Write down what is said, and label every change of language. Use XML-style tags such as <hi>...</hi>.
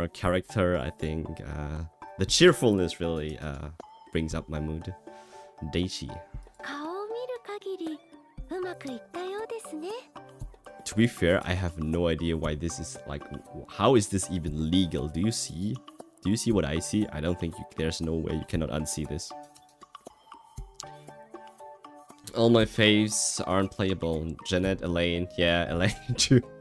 <en>her character, I think the cheerfulness really brings up my mood. Daichi.</en> <ja>顔を見る限りうまくいったようですね</ja> <en>To be fair, I have no idea why this is like. How is this even legal? Do you see? Do you see what I see? I don't think there's no way you cannot unsee this. All my faves aren't playable. Jeanette, Elaine, yeah, Elaine too.</en>